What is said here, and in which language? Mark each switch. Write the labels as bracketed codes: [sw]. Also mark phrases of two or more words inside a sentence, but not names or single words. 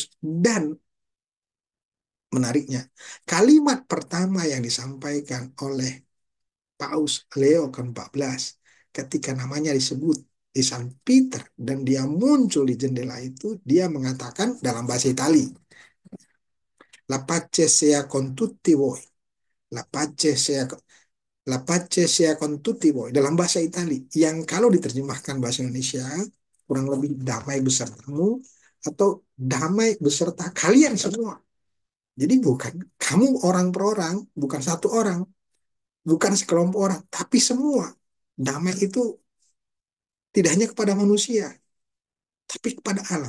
[id] Dan menariknya, kalimat pertama yang disampaikan oleh Paus Leo ke-14 ketika namanya disebut di San Peter dan dia muncul di jendela itu, dia mengatakan dalam bahasa Itali, [it] La pace sia con tutti voi. La pace sia La pace sia con tutti voi, [id] dalam bahasa Itali, yang kalau diterjemahkan bahasa Indonesia kurang lebih damai besertamu atau damai beserta kalian semua. Jadi bukan kamu orang per orang, bukan satu orang, bukan sekelompok orang, tapi semua. Damai itu tidak hanya kepada manusia, tapi kepada alam.